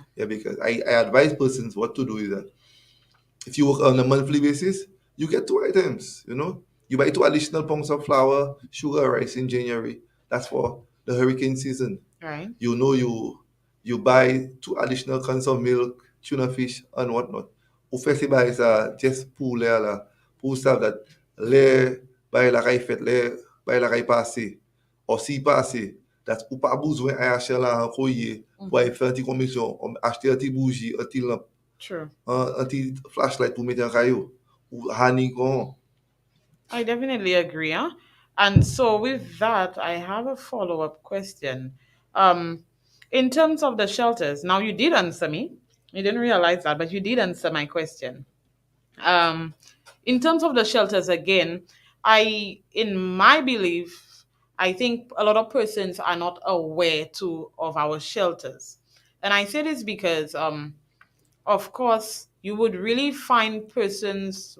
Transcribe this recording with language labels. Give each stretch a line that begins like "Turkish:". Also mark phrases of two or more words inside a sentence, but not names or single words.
English: Yeah, because I advise persons what to do is that if you work on a monthly basis, you get two items. You buy two additional pounds of flour, sugar, rice in January. That's for the hurricane season. All right. You buy two additional cans of milk, tuna fish, and whatnot.
Saint Lucian Creole French: Ou fè se bay sa just pou lè la, pou sav dat lè bay la kay fèt, lè bay la kay pase, ou si pase, dat ou pa bouzwen ay achè la an koye, pou ay fè an ti komisyon, achete an ti bougie, an ti lamp,
English: True.
Saint Lucian Creole French: an ti flashlight pou mette an kayo, ou hani kon.
English: I definitely agree. Huh? And so, with that, I have a follow up question. Um, in terms of the shelters, now you did answer me. You didn't realize that, but you did answer my question. Um, in terms of the shelters, again, in my belief, I think a lot of persons are not aware too of our shelters, and I say this because, of course, you would really find persons.